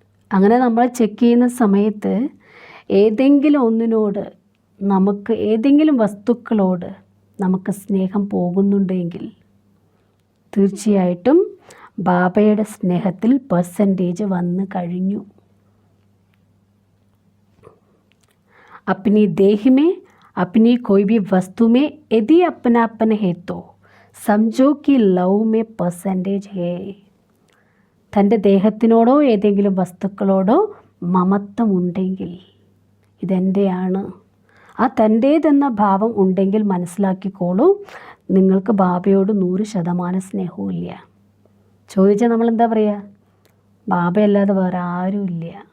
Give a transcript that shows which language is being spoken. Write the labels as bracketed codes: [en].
[ml] അങ്ങനെ നമ്മൾ ചെക്ക് ചെയ്യുന്ന സമയത്ത് ഏതെങ്കിലും ഒന്നിനോട് നമുക്ക്, ഏതെങ്കിലും വസ്തുക്കളോട് നമുക്ക് സ്നേഹം പോകുന്നുണ്ടെങ്കിൽ തീർച്ചയായിട്ടും ബാബയുടെ സ്നേഹത്തിൽ പെർസെൻറ്റേജ് വന്നു കഴിഞ്ഞു. [hi] अपनी देह में अपनी कोई भी वस्तु में यदि अपनापन है तो समझो कि लव में परसेंटेज है. [ml] തൻ്റെ ദേഹത്തിനോടോ ഏതെങ്കിലും വസ്തുക്കളോടോ മമത്വം ഉണ്ടെങ്കിൽ ഇതെൻ്റെയാണ്, ആ തൻ്റേതെന്ന ഭാവം ഉണ്ടെങ്കിൽ മനസ്സിലാക്കിക്കോളൂ, നിങ്ങൾക്ക് ബാബയോട് 100% സ്നേഹവും ഇല്ല. ചോദിച്ചാൽ നമ്മളെന്താ പറയുക? ബാബയല്ലാതെ വേറെ ആരും ഇല്ല.